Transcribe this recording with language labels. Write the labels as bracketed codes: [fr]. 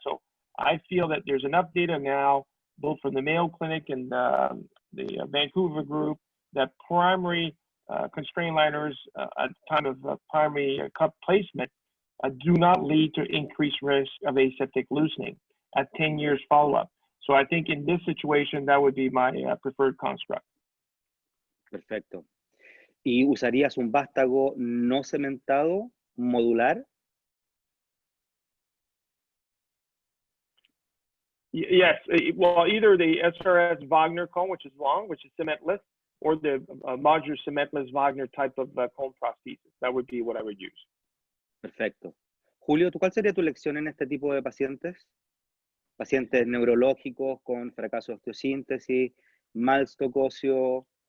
[en] So I feel that there's enough data now, both from the Mayo Clinic and the Vancouver group, that primary constrained liners at the time of primary cup placement do not lead to increased risk of aseptic loosening at 10 years follow-up. So I think in this situation, that would be my preferred construct. [es] Perfecto. ¿Y usarías un vástago no cementado, modular? [en] Yes, well, either the SRS Wagner cone, which is long, which is cementless, or the modular cementless Wagner type of cone prosthesis. That would be what I would use. [es] Perfecto. Julio, ¿cuál sería tu lección en este tipo de pacientes? Pacientes neurológicos con fracaso de osteosíntesis, mal stock óseo.